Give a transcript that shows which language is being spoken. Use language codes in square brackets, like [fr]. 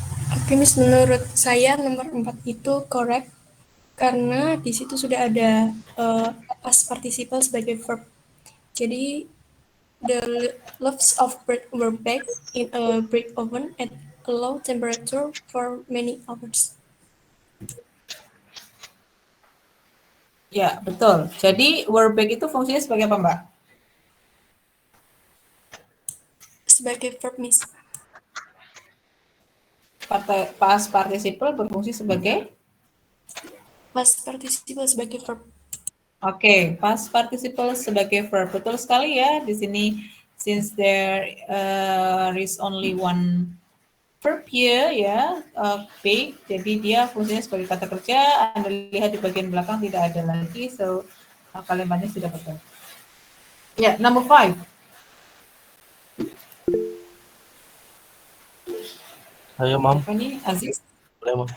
[id] Oke, Miss, menurut saya nomor 4 itu correct karena di situ sudah ada past participle sebagai verb. [en] Jadi the loaves of bread were baked in a brick oven at a low temperature for many hours. [id] Ya, betul. Jadi were baked itu fungsinya sebagai apa, Mbak? Sebagai verb, Miss. Past participle berfungsi sebagai? Past participle sebagai verb. Oke, past participle sebagai verb. Betul sekali ya di sini. [en] Since there is only one verb here ya, bake. [id] Jadi dia fungsinya sebagai kata kerja. Anda lihat di bagian belakang tidak ada lagi. So kalimatnya sudah betul. Ya, number 5. Ayo, Mam. Apa nih, Aziz? Boleh, Mam.